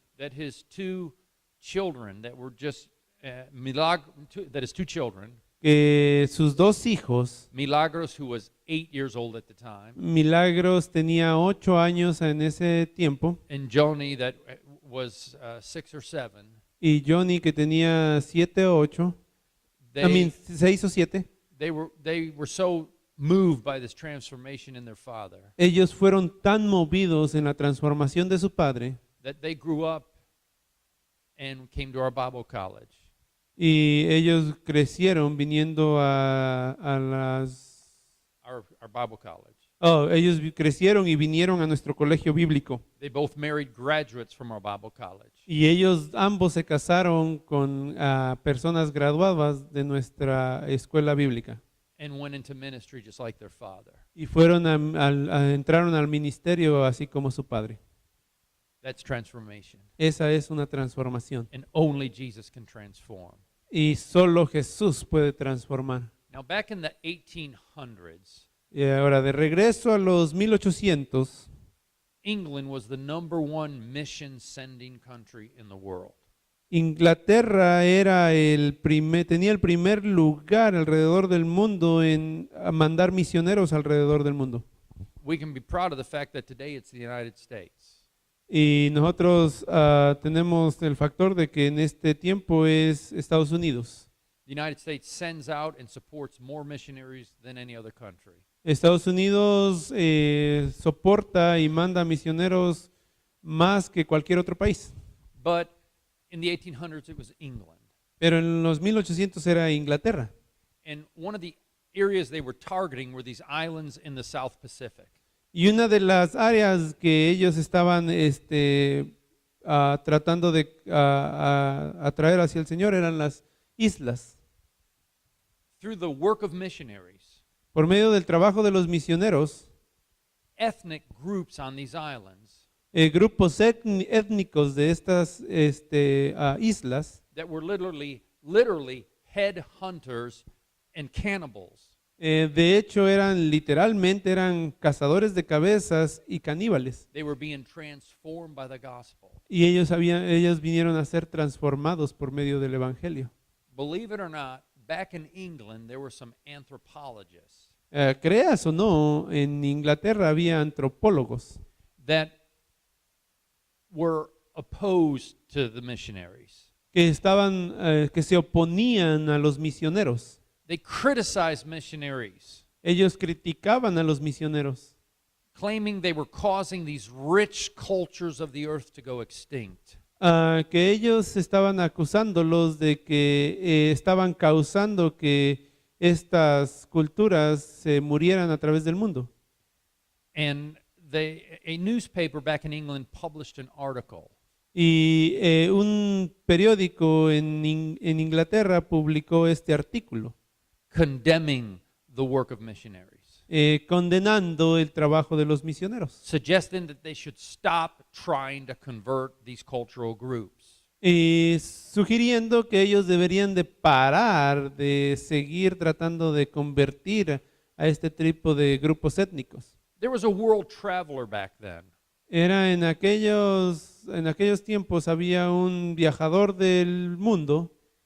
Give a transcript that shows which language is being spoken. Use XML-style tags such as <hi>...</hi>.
<en>that his two children that were just that his two children,</en> <es>que sus dos hijos,</es> <en>Milagros, who was 8 years old at the time,</en> <es>Milagros tenía 8 años en ese tiempo,</es> <en>and Joni, that was 6 or 7,</en> <es>y Johnny, que tenía 7 o 8,</es> <en>they</en> <es>6 o 7,</es> <en>they were so moved by this transformation in their father</en> <es>ellos fueron tan movidos en la transformación de su padre,</es> <en>that they grew up and came to our Bible college.</en> <es>y ellos crecieron viniendo a las...</es> <en>Our Bible college.</en> <es>Ellos crecieron y vinieron a nuestro colegio bíblico.</es> <en>They both married graduates from our Bible college.</en> <es>Y ellos ambos se casaron con personas graduadas de nuestra escuela bíblica.</es> <en>And went into ministry just like their father.</en> <es>Y fueron entraron al ministerio así como su padre.</es> <en>That's transformation.</en> <es>Esa es una transformación.</es> <en>And only Jesus can transform.</en> <es>Y solo Jesús puede transformar.</es> <en>Now, back in the 1800s,</en> <es>Y ahora, de regreso a los 1800,</es> <en>England was the #1 mission sending country in the world.</en> <es>Inglaterra tenía el primer lugar alrededor del mundo en mandar misioneros alrededor del mundo.</es> <en>We can be proud of the fact that today it's the United States.</en> <es>Y nosotros tenemos el factor de que en este tiempo es Estados Unidos.</es> <en>The United States sends out and supports more missionaries than any other country.</en> <es>Estados Unidos soporta y manda misioneros más que cualquier otro país.</es> <en>But in the 1800s, it was England.</en> <es>Pero en los 1800 era Inglaterra.</es> <en>And one of the areas they were targeting were these islands in the South Pacific.</en> <es>Y una de las áreas que ellos estaban tratando de atraer hacia el Señor eran las islas.</es> <en>Through the work of missionaries,</en> <es>Por medio del trabajo de los misioneros,</es> <en>ethnic groups on these islands</en> <es>grupos étnicos de estas islas,</es> <en>that were literally headhunters and cannibals,</en> <es>de hecho eran cazadores de cabezas y caníbales.</es> <en>they were being transformed by the gospel.</en> <es>Y ellos vinieron a ser transformados por medio del Evangelio.</es> <en>Believe it or not, back in England, there were some anthropologists</en> <es>Creas o no, en Inglaterra había antropólogos</es> <en>that were opposed to the missionaries.</en> <es>que se oponían a los misioneros.</es> <en>They criticized missionaries,</en> <es>Ellos criticaban a los misioneros,</es> <en>claiming they were causing these rich cultures of the earth to go extinct.</en> <es>que ellos estaban acusándolos de que estaban causando que estas culturas se murieran a través del mundo.</es> <en>And a newspaper back in England published an article</en> <es>Y un periódico en Inglaterra publicó este artículo</es> <en>condemning the work of missionaries,</en> <es>condenando el trabajo de los misioneros</es> <en>suggesting that they should stop trying to convert these cultural groups.</en> <es>y sugiriendo que ellos deberían de parar de seguir tratando de convertir a este tipo de grupos étnicos.</es> <en>There was a world traveler back then</en> <es>Era en aquellos tiempos había un viajador del mundo</es>